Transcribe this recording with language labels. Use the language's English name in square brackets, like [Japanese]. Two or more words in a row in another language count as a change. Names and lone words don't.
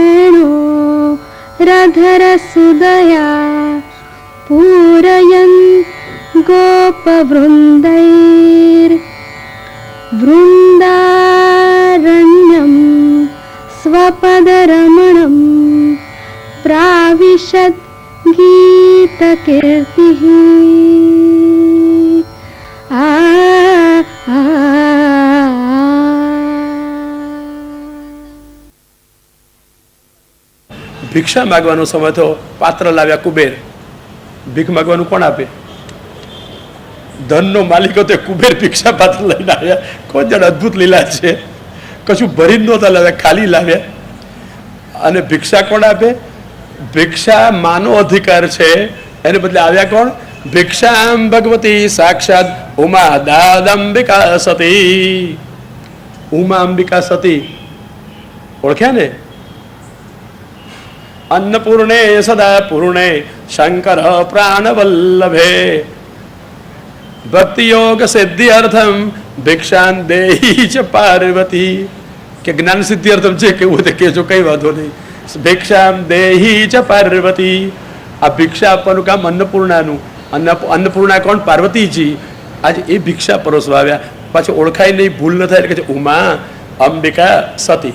[Sanskrit] वेणोरधरसुदया पूरयन् गोपवृन्दैर्वृन्दारण्यं स्वपदरमणं प्राविशद् गीतकीर्तिः। [Gujarati] ભિક્ષા માગવાનો સમય તો પાત્ર લાવ્યા કુબેર. ભીખ માગવાનું કોણ આપે? ધનનો માલિક હતો કુબેર ભિક્ષા પાત્ર લઈને આવ્યા. કોઈ જણ અદભુત લીલા છે, કશું ભરીને નહોતા લાવ્યા, ખાલી લાવ્યા. અને ભિક્ષા કોણ આપે? ભિક્ષા માનો અધિકાર છે, એને બદલે આવ્યા કોણ? [Sanskrit] भिक्षाम भगवती साक्षात उमा दादंबिका सती. [Gujarati] ઉમા અંબિકા સતી ઓળખ્યા ને? [Sanskrit] अन्नपूर्णे सदा पूर्णे शंकर प्राण वल्लभे भक्ति योग सिद्धि अर्थम भिक्षान देही च पार्वती. [Gujarati] કે [Sanskrit] ज्ञान सिद्धि अर्थम [Gujarati] છે કેવું હોય કે જો કઈ વાંધો નહીં. [Sanskrit] भिक्षाम देही च पार्वती. [Gujarati] આ ભિક્ષા આપવાનું કામ અન્નપૂર્ણાનું. અન્નપૂર્ણા કોણ? પાર્વતીજી. આજે એ ભિક્ષા પરોસવા આવ્યા. પાછું ઓળખાય નહીં, ભૂલ ન થાય કે ઉમા અંબિકા સતી.